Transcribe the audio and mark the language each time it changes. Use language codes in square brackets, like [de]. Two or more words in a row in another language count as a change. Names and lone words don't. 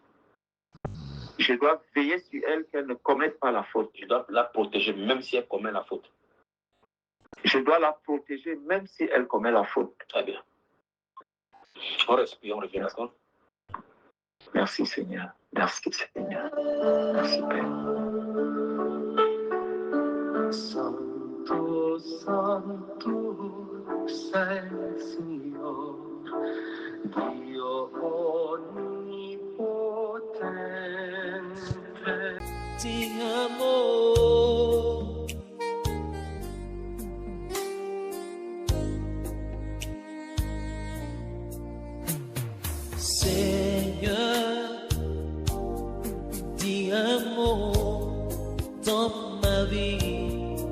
[fr] Je dois veiller sur elle qu'elle ne commette pas la faute. Je dois la protéger même si elle commet la faute. Je dois la protéger même si elle commet la faute. Très bien. On respire, on revient, d'accord? Merci Seigneur. Merci Seigneur. Merci Père. [it] Santo, santo, sei il Signore, Dio onnipotente. Ti amo. [fr] Seigneur, [it] ti amo [fr] dans ma vie.